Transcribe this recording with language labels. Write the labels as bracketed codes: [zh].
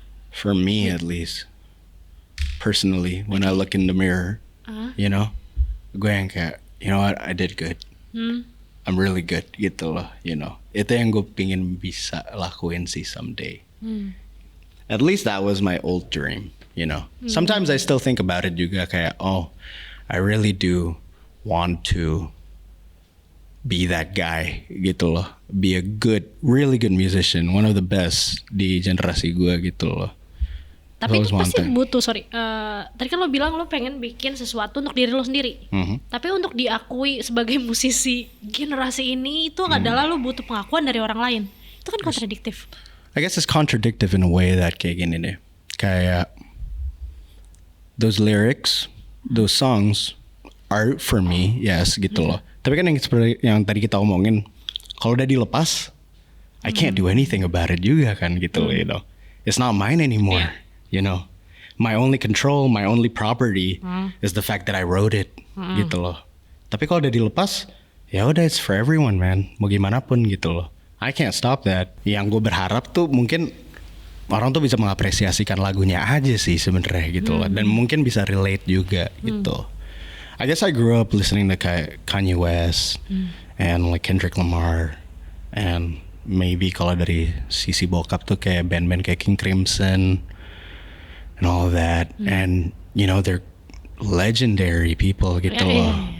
[en] For me at least, personally, when I look in the mirror, you know, [id] gue yang kayak, [en] you know what, I did good. I'm really good [id] gitu loh, [en] you know. [id] Itu yang gue pingin bisa lakuin sih [en] someday. At least that was my old dream, you know. Sometimes I still think about it [id] juga kayak, [en] oh, I really do want to be that guy [id] gitu loh. [en] Be a really good musician, one of the best [id] di generasi gue gitu loh. Tapi [en] Always [id] itu pasti [en] wanted. [id] butuh, tadi kan lo bilang lo pengen bikin sesuatu untuk diri lo sendiri. Tapi untuk diakui sebagai musisi generasi ini itu adalah lo butuh pengakuan dari orang lain. Itu kan kontradiktif. [en] I guess it's contradictive in a way that [id] kayak gini deh. Kayak [en] those lyrics, those songs are for me, yes [id] gitu loh. Tapi kan yang seperti yang tadi kita omongin, kalau udah dilepas, [en] I can't do anything about it [id] juga kan gitu loh, [en] you know. It's not mine anymore, you know. My only control, my only property is the fact that I wrote it [id] gitu loh. Tapi kalau udah dilepas, ya udah [en] it's for everyone man, [id] mau gimana pun gitu loh. [en] I can't stop that. [id] Yang gue berharap tuh mungkin orang tuh bisa mengapresiasikan lagunya aja sih sebenarnya gitu loh, dan mungkin bisa relate juga gitu. [en] I guess I grew up listening to Kanye West and like Kendrick Lamar, and maybe [id] kalau dari sisi bokap tuh kayak band-band kayak [en] King Crimson and all that, and you know they're legendary people [id] gitu loh.